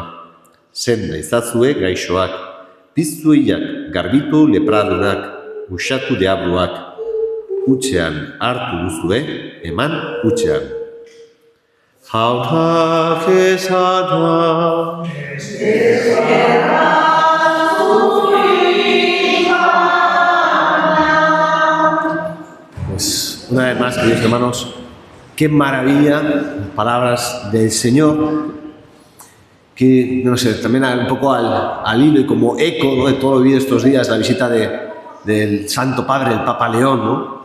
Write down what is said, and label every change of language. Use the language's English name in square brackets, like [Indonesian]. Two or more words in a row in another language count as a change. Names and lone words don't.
[Basque] Senda ezazue gaixoak, piztuiak, garbitu lepradunak, usatu deabluak. Utxean hartu duzue, eman utxean. Jaunak esana. [Spanish] Pues una vez más, queridos hermanos, qué maravilla las palabras del Señor, que, no sé, también un poco al hilo y como eco, ¿no?, de todo lo vivido estos días, la visita del Santo Padre, el Papa León, ¿no?